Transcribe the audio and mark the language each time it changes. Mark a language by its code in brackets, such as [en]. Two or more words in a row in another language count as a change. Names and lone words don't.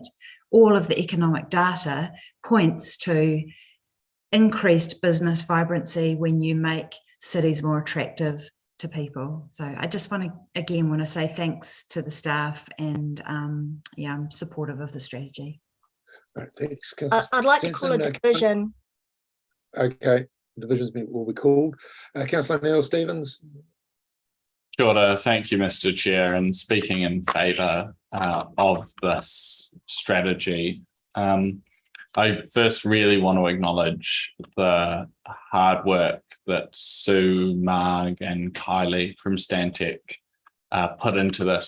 [en] All of the economic data points to increased business vibrancy when you make cities more attractive to people. So I just want to say thanks to the staff, and I'm supportive of the strategy. Right, thanks. I'd like to call a division. Okay, divisions will be called. Councillor Neil Stevens. [mi] Kia ora, [en] thank you, Mr. Chair, and speaking in favour of this strategy. I first really want to acknowledge the hard work that Sue, Marg and Kylie from Stantec put into this.